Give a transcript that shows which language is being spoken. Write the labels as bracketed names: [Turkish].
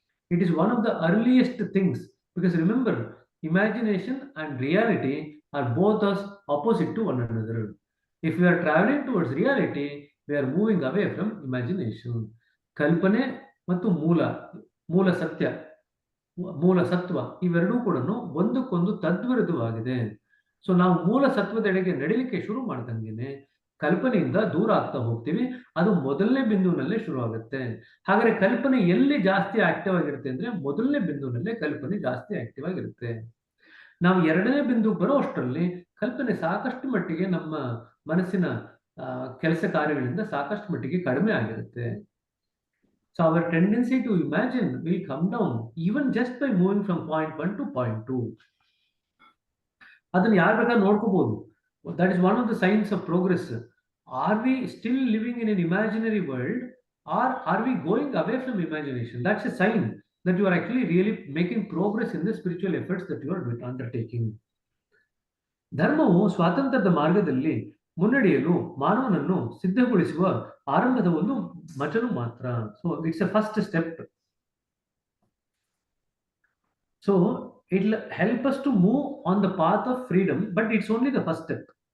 [English] It is one of the earliest things, because remember, imagination and reality are both as opposite to one another. If we are traveling towards reality, we are moving away from imagination. [Kannada] ಕಲ್ಪನೆ ಮತ್ತು ಮೂಲ ಸತ್ಯ, ಮೂಲ ಸತ್ವ ಇವೆರಡೂ ಕೂಡ ಒಂದಕ್ಕೊಂದು ತದ್ವಿರುದ್ಧವಾಗಿದೆ. So ನಾವು ಮೂಲ ಸತ್ವದೆಡೆಗೆ ನಡಿಲಿಕ್ಕೆ ಶುರು ಮಾಡ್ದಂಗೆನೆ ಕಲ್ಪನೆಯಿಂದ ದೂರ ಆಗ್ತಾ ಹೋಗ್ತೀವಿ. ಅದು ಮೊದಲನೇ ಬಿಂದುವಿನಲ್ಲೇ ಶುರು ಆಗುತ್ತೆ. ಹಾಗಾದ್ರೆ ಕಲ್ಪನೆ ಎಲ್ಲಿ ಜಾಸ್ತಿ ಆಕ್ಟಿವ್ ಆಗಿರುತ್ತೆ ಅಂದ್ರೆ ಮೊದಲನೇ ಬಿಂದುವಿನಲ್ಲೇ ಕಲ್ಪನೆ ಜಾಸ್ತಿ ಆಕ್ಟಿವ್ ಆಗಿರುತ್ತೆ. ನಾವು 2ನೇ ಬಿಂದು ಬರೋ ಅಷ್ಟರಲ್ಲಿ ಕಲ್ಪನೆ ಸಾಕಷ್ಟು ಮಟ್ಟಿಗೆ ನಮ್ಮ ಮನಸ್ಸಿನ ಕೆಲಸ ಕಾರ್ಯಗಳಿಂದ ಸಾಕಷ್ಟು ಮಟ್ಟಿಗೆ ಕಡಿಮೆ ಆಗಿರುತ್ತೆ. [English] So our tendency to imagine will come down even just by moving from point 1 to point 2. [Kannada] ಅದನ್ನು ಯಾರು ಬೇಕಾದ್ರೂ ನೋಡ್ಕೋಬಹುದು. [English] That is one of the signs of progress. Are we still living in an imaginary world or are we going away from imagination? That's a sign that you are actually really making progress in the spiritual efforts that you are undertaking. [Kannada] ಧರ್ಮವು ಸ್ವಾತಂತ್ರ್ಯದ ಮಾರ್ಗದಲ್ಲಿ ಮುನ್ನಡೆಯಲು ಮಾನವನನ್ನು ಸಿದ್ಧಗೊಳಿಸುವ ಆರಂಭದ ಒಂದು ಮಚಲು ಮಾತ್ರ. [English] So it's a first step. So it will help us to move on the path of freedom, but it's only the first step.